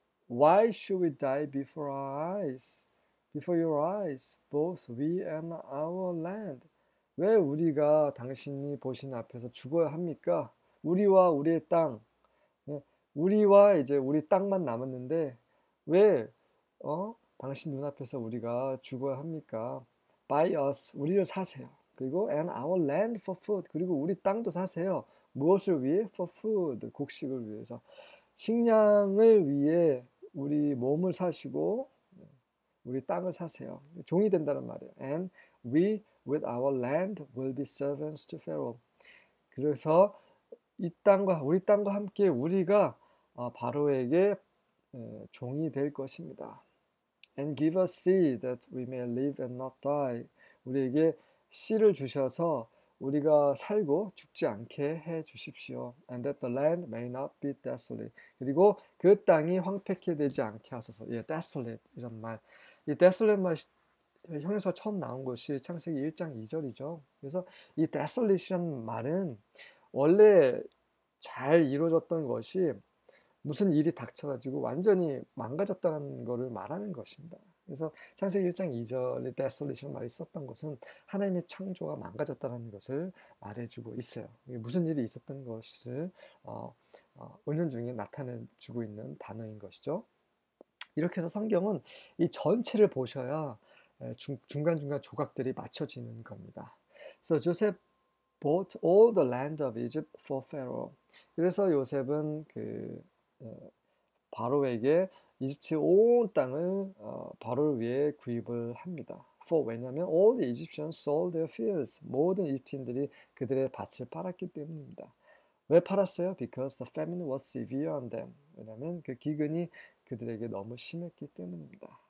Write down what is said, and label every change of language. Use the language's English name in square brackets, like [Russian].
[English] Why should we die before our eyes? Before your eyes, both we and our land. [Korean] 왜 우리가 당신이 보신 앞에서 죽어야 합니까? 우리와 우리의 땅, 예, 우리와 이제 우리 땅만 남았는데 왜 당신 눈앞에서 우리가 죽어야 합니까? [English] Buy us, [Korean] 우리를 사세요. 그리고 [English] and our land for food, [Korean] 그리고 우리 땅도 사세요. 무엇을 위해? [English] For food, [Korean] 곡식을 위해서. 식량을 위해 우리 몸을 사시고 우리 땅을 사세요. 종이 된다는 말이에요. [English] And we with our land will be servants to Pharaoh. [Korean] 그래서 이 땅과 우리 땅과 함께 우리가 바로에게 종이 될 것입니다. [English] And give us seed that we may live and not die. [Korean] 우리에게 씨를 주셔서 우리가 살고 죽지 않게 해 주십시오. [English] And that the land may not be desolate. [Korean] 그리고 그 땅이 황폐케 되지 않게 하소서. 예, desolate 이런 말. 이 desolate 말 형에서 처음 나온 것이 창세기 1장 2절이죠. 그래서 이 desolate이라는 말은 원래 잘 이루어졌던 것이 무슨 일이 닥쳐가지고 완전히 망가졌다는 것을 말하는 것입니다. 그래서 창세기 1장 2절에 desolate이라는 말이 썼던 것은 하나님의 창조가 망가졌다는 것을 말해주고 있어요. 무슨 일이 있었던 것을 은연중에 나타내주고 있는 단어인 것이죠. 이렇게 해서 성경은 이 전체를 보셔야 중간중간 조각들이 맞춰지는 겁니다. [English] So Joseph bought all the land of Egypt for Pharaoh. [Korean] 그래서 요셉은 바로에게 이집트 온 땅을 바로를 위해 구입을 합니다. [English] For [Korean] 왜냐하면 [English] all the Egyptians sold their fields. [Korean] 모든 이집트인들이 그들의 밭을 팔았기 때문입니다. 왜 팔았어요? [English] Because the famine was severe on them. [Korean] 왜냐하면 그 기근이 그들에게 너무 심했기 때문입니다.